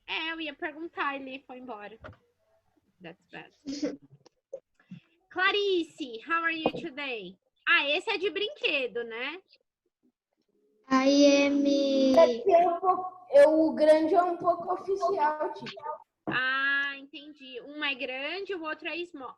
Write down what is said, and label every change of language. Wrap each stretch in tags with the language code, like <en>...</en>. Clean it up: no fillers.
<pt>Eu ia perguntar, ele foi embora.</pt> <en>That's bad. Clarice, how are you today?</en> <pt>Ah, esse é de brinquedo, né? O grande é um pouco oficial, tipo. Ah, entendi. Um é grande, o outro é small.</pt>